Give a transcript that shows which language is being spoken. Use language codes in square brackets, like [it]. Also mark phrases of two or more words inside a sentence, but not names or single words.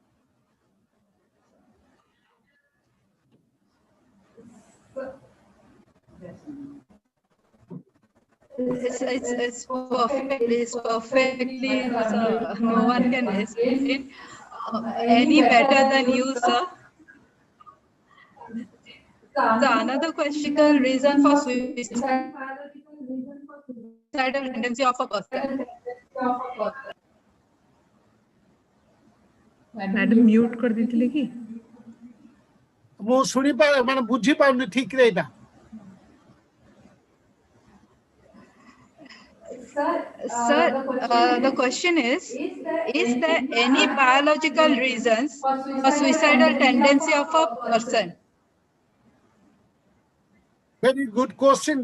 [en] It's perfectly, sir. No one can explain any better than you, sir. So another critical reason for suicidal tendency of a person. [hi] मैडम म्यूट कर देती कि [or] ମୁଁ ଶୁଣିପାରେ ମାନେ ବୁଝିପାରୁନି ଠିକରେ ଏଇଟା [en] Sir, the question is there any biological reasons for suicidal tendency of a person? Very good question.